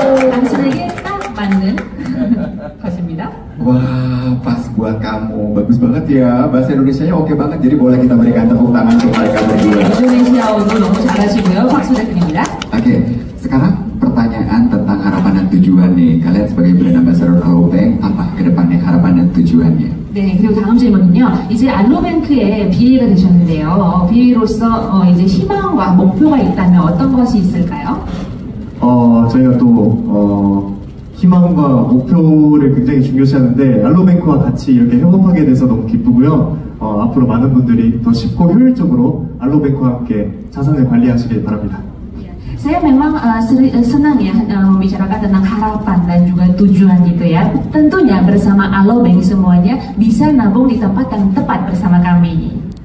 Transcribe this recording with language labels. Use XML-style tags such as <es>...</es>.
<ko>당신에게 딱 맞는 것입니다.</ko> <id>Wah, pas buat kamu. Bagus banget ya. Bahasa Indonesianya oke banget. Jadi boleh kita berikan tepuk tangan untuk mereka berdua.</id> <ko>인도네시아어도 너무 잘하시고요. 박수 드립니다.</ko> <id>Oke, sekarang pertanyaan tentang harapan dan tujuan nih. Kalian sebagai brand ambassador Alobank, apa ke depannya harapan dan tujuannya?</id> <ko>네, 그리고 다음 질문은요. 이제 알로뱅크의 BA가 되셨는데요. BA로서 이제 희망과 목표가 있다면 어떤 것이 있을까요? 저희가 또 희망과 목표를 굉장히 중요시하는데 알로뱅크와 같이 이렇게 협업하게 돼서 너무 기쁘고요. 앞으로 많은 분들이 더 쉽고 효율적으로 알로뱅크와 함께 자산을 관리하시길 바랍니다.</ko> <id>Saya memang senang ya membicarakan tentang harapan dan juga tujuan gitu ya. Tentunya bersama Alobank semuanya bisa nabung di tempat yang tepat bersama kami.</id>